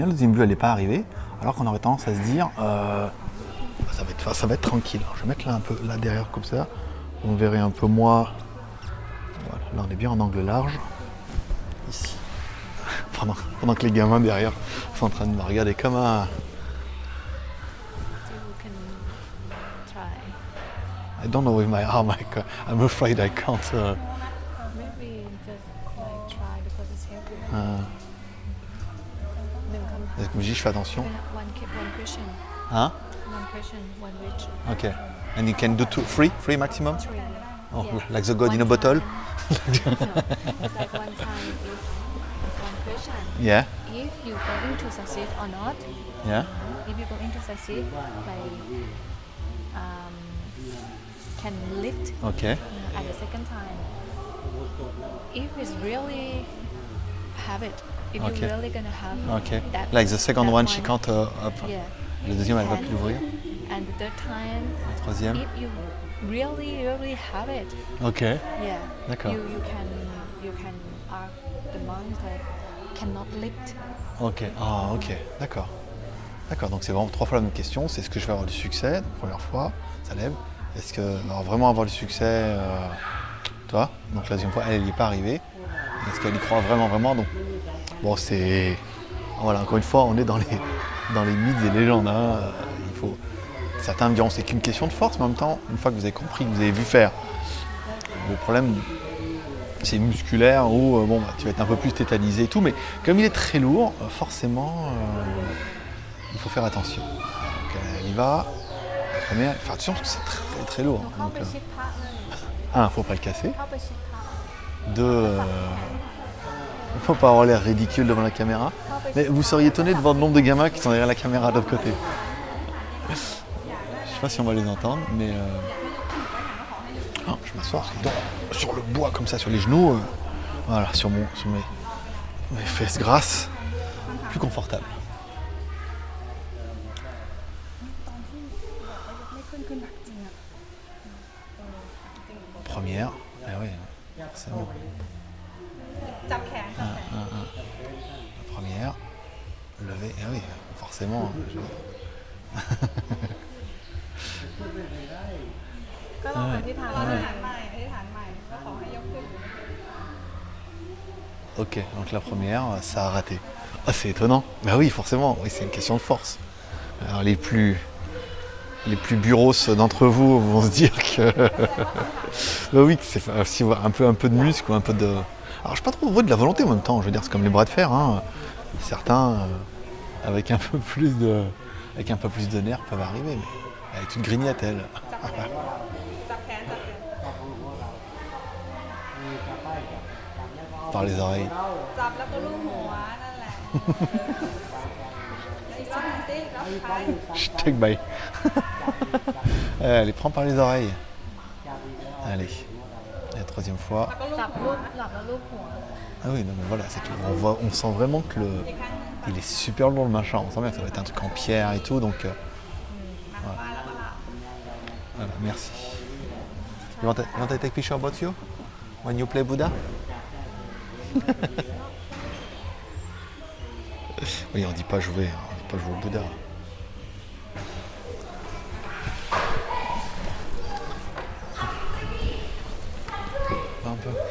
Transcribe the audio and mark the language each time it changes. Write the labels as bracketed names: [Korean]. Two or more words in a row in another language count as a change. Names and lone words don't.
[French] Le deuxième vœu, elle n'est pas arrivée. Alors qu'on aurait tendance à se dire, ça va être tranquille. Alors, je vais mettre là un peu là derrière comme ça. On verrait un peu moins. Voilà, là on est bien en angle large. Ici. Pendant que les gamins derrière sont en train de me regarder comme un. [English] You can try. I don't know with my arm. I'm afraid I can't. Maybe just like try because it's healthy. [Thai] หนึ่งคำถาม [French] Comme je dis, je fais attention. [English] one question [French] Hein? [English] one question one wish Ok. And you can do three maximum? 3 Oh, yeah. like the God in a One bottle? time. No, it's like one time if one question Yeah. if you going to succeed or not Yeah. if you going to succeed like can lift Ok. at the second time if it's really have it if Okay. you're really gonna have Ok. that Like the second that one, she can't up. yeah [French] Le deuxième, elle va [English] And- [French] plus l'ouvrir. [English] and the third time [French] Le troisième. [English] if you really have it Ok. yeah [French] D'accord. [English] you can ask the monk like cannot lift [French] Ok. Ah, ok. D'accord. D'accord. Donc c'est vraiment 3 fois la même question. C'est est-ce que je vais avoir du succès? Donc, première fois, ça lève. Est-ce que vraiment avoir du succès, toi? Donc la deuxième fois, elle n'y est pas arrivée. Est-ce qu'elle y croit vraiment? Donc bon, c'est voilà. Encore une fois, on est dans les mythes et légendes. Hein. Il faut. Certains me diront c'est qu'une question de force, mais en même temps, une fois que vous avez compris, que vous avez vu faire, le problème c'est musculaire où bon, tu vas être un peu plus tétanisé et tout, mais comme il est très lourd, forcément, il faut faire attention. Donc elle y va. La première, faire attention parce que c'est très très lourd. [Thai] เข้า [French] Donc, [Thai] ไปชิดพระเลย [French] un, faut pas le casser. [Thai] เข้าไปชิดพระ [French] Deux, faut pas avoir l'air ridicule devant la caméra. Mais vous seriez étonné de voir le nombre de gamins qui sont derrière la caméra de l'autre côté. Je sais pas si on va les entendre, mais je m'assois sur le bois comme ça, sur les genoux. Voilà, sur mes. mes fesses grasses, plus confortable. Première, eh oui, c'est bon. La première, lever, eh oui, forcément. [Thai] ก็ลองอธิษฐานใหม่อธิษฐานใหม่ก็ขอให้ยกขึ้น [French] Ok, donc la première, ça a raté. Ah, c'est étonnant. Bah oui, forcément, oui, c'est une question de force. Alors les plus bureaux d'entre vous vont se dire que bah oui, que c'est aussi un peu de muscle ou un peu de. Alors je sais pas trop de la volonté en même temps. Je veux dire, c'est comme les bras de fer. Hein. Certains avec un peu plus de nerfs peuvent arriver, mais elle est toute grignette elle. Par les oreilles. [Thai] จับแล้วก็ลูบหัวนั่นแหละอีกสักหนึ่งสิแล้วไป [English] Je take by. [French] Elle les prend par les oreilles. Allez. Et la troisième fois. [Thai] จับลูบหลับแล้วลูบหัว [French] Ah oui, non mais voilà, c'est que on sent vraiment que il est super lourd le machin. On sent bien que ça va être un truc en pierre et tout, donc voilà, merci. [English] You want to take picture about you when you play Buddha? [French] Oui, on dit pas jouer au Bouddha. Un peu.